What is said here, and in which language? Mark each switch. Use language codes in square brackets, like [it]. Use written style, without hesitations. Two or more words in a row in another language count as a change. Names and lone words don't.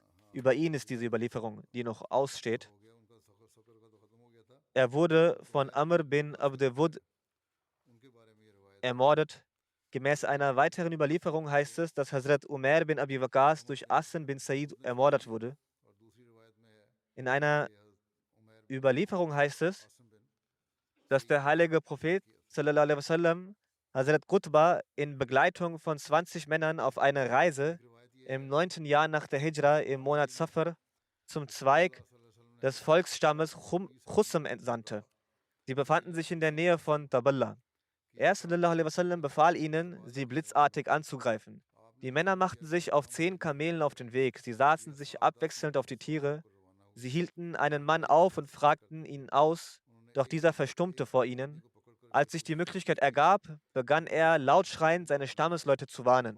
[de] Über ihn ist diese Überlieferung, die noch aussteht. Er wurde von Amr bin Abd Wud ermordet. Gemäß einer weiteren Überlieferung heißt es, dass Hazrat Umair bin Abi Waqas durch Asim bin Said ermordet wurde. In einer Überlieferung heißt es, dass der heilige Prophet [ar] صلى الله عليه وسلم [de] Hazrat Qutba in Begleitung von 20 Männern auf eine Reise im 9. Jahr nach der Hijra im Monat Safar zum Zweig des Volksstammes Chusam entsandte. Sie befanden sich in der Nähe von Taballa. Er [ar] صلى الله عليه وسلم [de] befahl ihnen, sie blitzartig anzugreifen. Die Männer machten sich auf 10 Kamelen auf den Weg. Sie saßen sich abwechselnd auf die Tiere. Sie hielten einen Mann auf und fragten ihn aus, doch dieser verstummte vor ihnen. Als sich die Möglichkeit ergab, begann er laut schreiend seine Stammesleute zu warnen.